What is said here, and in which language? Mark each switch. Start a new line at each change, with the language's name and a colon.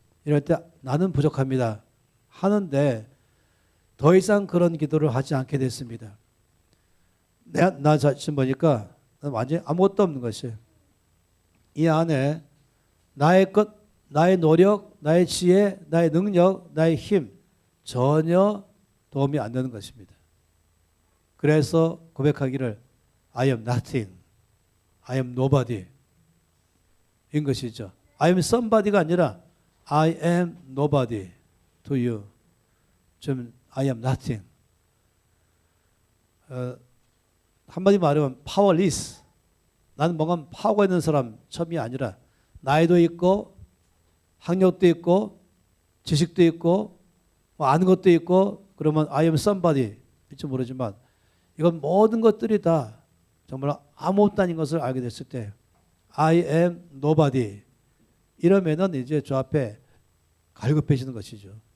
Korean: 이럴 때 나는 부족합니다 하는데 더 이상 그런 기도를 하지 않게 됐습니다. 나 자신 보니까 완전히 아무것도 없는 것이에요. 이 안에 나의 것, 나의 노력, 나의 지혜, 나의 능력, 나의 힘 전혀 도움이 안 되는 것입니다. 그래서 고백하기를
English: I am nothing, I am nobody
Korean: 인 것이죠.
English: I am somebody
Korean: 가 아니라
English: I am nobody to you.
Korean: 좀
English: I am nothing.
Korean: 한마디 말하면 powerless. 나는 뭔가 파워가 있는 사람 처음이 아니라 나이도 있고 학력도 있고 지식도 있고 뭐 아는 것도 있고 그러면
English: I am somebody
Korean: 일지 모르지만 이건 모든 것들이 다 정말 아무것도 아닌 것을 알게 됐을 때
English: I am nobody
Korean: 이러면은 이제 저 앞에 갈급해지는 것이죠.